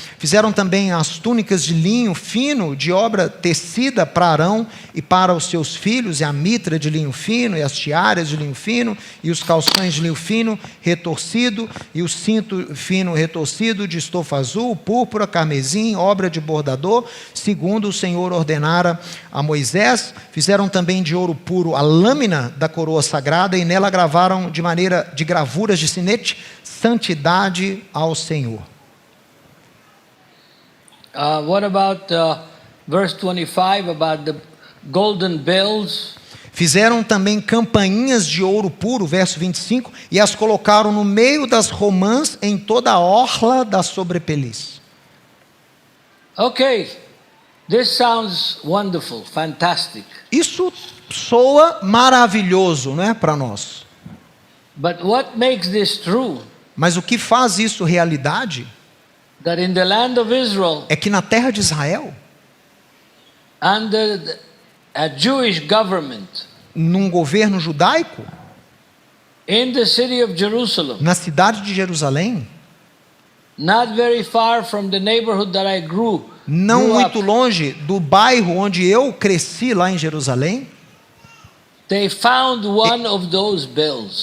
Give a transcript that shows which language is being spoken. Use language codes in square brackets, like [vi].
[pt] Fizeram também as túnicas de linho fino, de obra tecida para Arão e para os seus filhos, e a mitra de linho fino, e as tiaras de linho fino, e os calções de linho fino retorcido, e o cinto fino retorcido de estofa azul, púrpura, carmesim, obra de bordador, segundo o Senhor ordenara a Moisés. Fizeram também de ouro puro a lâmina da coroa sagrada, e nela gravaram de maneira de gravuras de sinete, santidade ao Senhor. [en] What about verse 25 about the golden bells? [pt] Fizeram também campainhas de ouro puro, verso 25, e as colocaram no meio das romãs em toda a orla da sobrepeliz. [en] Okay, this sounds wonderful, fantastic. [pt] Isso soa maravilhoso, não é, para nós. [en] But what makes this true? [pt] Mas o que faz isso realidade [en] That in the land of Israel, [pt] é que na terra de Israel, [en] under a Jewish government, [pt] num governo judaico, [en] in the city of Jerusalem, [pt] na cidade de Jerusalém, [en] not very far from the neighborhood that I grew [pt] não [en] up, [pt] muito longe do bairro onde eu cresci lá em Jerusalém, [en] they found one of those bells.